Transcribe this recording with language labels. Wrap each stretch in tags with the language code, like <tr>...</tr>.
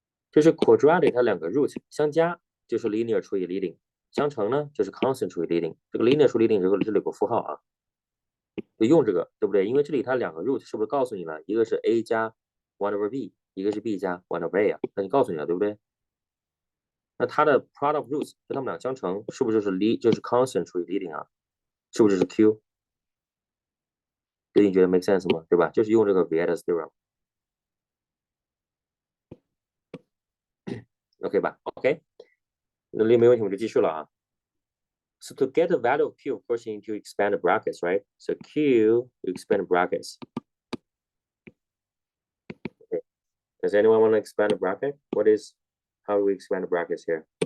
<zh>就是 quadratic 它两个 root 相加就是 linear 除以 leading， 相乘呢就是 constant 除以 leading。这个 linear 除以 leading 这里有个负号啊，就用这个，对不对？因为这里它两个 root 是不是告诉你了？一个是 a 加 one over b， 一个是 b 加 one over a 啊？那你告诉你了，对不对？那它的 product roots 就它们俩相乘，是不是就是 constant 除以 leading 啊？是不是就是 q？所以你觉得</zh> <en>make sense</en> <zh>吗？对吧？就是用这个 Vieta's theorem。OK 吧 ？OK， 那没问题，我就继续了啊。</zh> <en>So to get the value of q, of course, you need to expand the brackets, right? So q, you expand the brackets. Okay. Does anyone want to expand the bracket? How do we expand the brackets here?</en>